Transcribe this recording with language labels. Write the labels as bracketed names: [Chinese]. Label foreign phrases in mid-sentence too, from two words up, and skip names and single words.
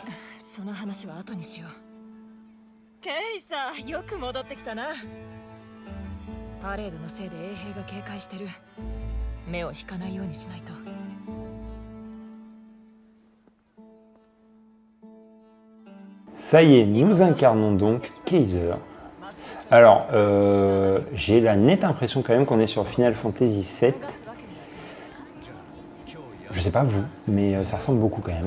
[Japanese] その話は後にしよう。ケイさ、よく戻ってきたな。パレードのせいで衛兵が警戒してる。目を引かないようにしないと。 [French] Ça y est, nous incarnons donc Kaiser. Alors, j'ai la nette impression quand même qu'on est sur Final Fantasy VII. Je sais pas vous, mais ça ressemble beaucoup quand même.